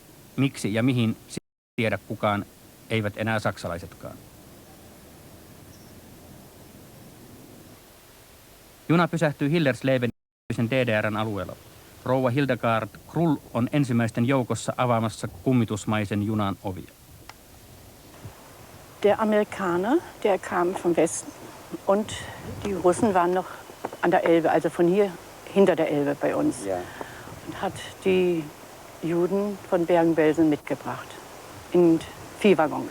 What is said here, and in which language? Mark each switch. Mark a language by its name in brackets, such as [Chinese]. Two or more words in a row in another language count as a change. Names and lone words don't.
[Finnish] Miksi ja mihin tiedä kukaan, eivät enää saksalaisetkaan. Juna pysähtyy Hillersleben DDR:n alueella. Rouva Hildegard Krull on ensimmäisten joukossa avaamassa kummitusmaisen junan ovia. [German] Der Amerikaner, der kam vom Westen und die Russen waren noch an der Elbe, also von hier hinter der Elbe bei uns. Ja. Und hat die Juden von Bergen-Belsen mitgebracht in Viehwaggons.